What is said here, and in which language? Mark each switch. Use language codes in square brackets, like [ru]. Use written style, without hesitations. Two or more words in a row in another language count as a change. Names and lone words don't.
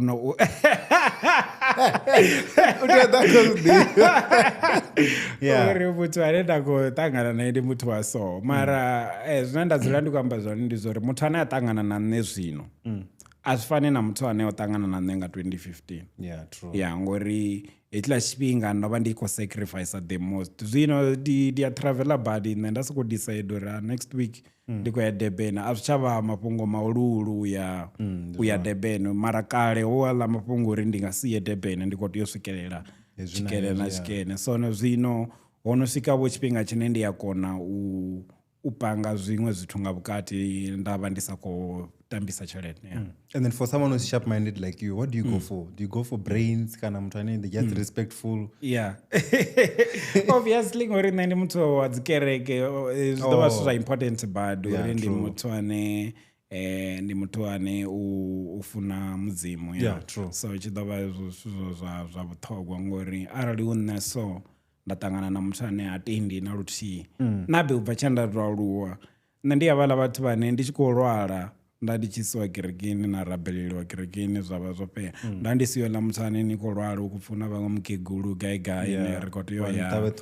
[ve] uri muthu ane nda khou ṱangana naye ndi muthu wa so mara zwine nda dzula ndi khou amba zwone ndi zwa uri muthu ane a ṱangana na nṋe zwino a zwi fani na muthu ane o ṱangana na nṋe nga 2015 ngori hetshila tshifhinga ndo vha ndi khou [en] sacrifice the most. [ve] Zwino ndi a traveler badi nṋe nda sokou decide uri [en] next week [ve] ndi khou ya Durban. A zwi tsha vha mafhungo maululu u ya Durban mara kale ho aḽa mafhungo uri ndi nga si ye Durban ndi khou tea u swikelela tshikene na tshikene. So zwino ho no swika vho tshifhinga tshine ndi a kona u panga zwiṅwe zwithu nga vhukati nda vha ndi sa khou tambisa tshelede. [en] And then for someone who's sharp minded like you, what do you go for? Do you go for brains [ve] kana muthu ane [en] they just respectful? [ve] Obviously ngori nṋe ndi muthu wa dzikereke zwi ḓo vha zwithu zwa important bad uri ndi muthu ane u funa mudzimu. So tshi ḓo vha zwithu zwa vhuṱhogwa ngori arali u nṋe so nda ṱangana na muthu ane a tendi na luthihi nabe u bva tsha nda tou aluwa nṋe ndi havhaḽa vhathu vhane ndi tshi khou lwala nda ndi tshi siwa kerekeni na rabeleliwa kerekeni zwa vha zwo fhela nda ndi siyo ḽa muthu ane ni khou lwala u khou pfuna vhaṅwe mukegulu gai ne ri khou tea u ya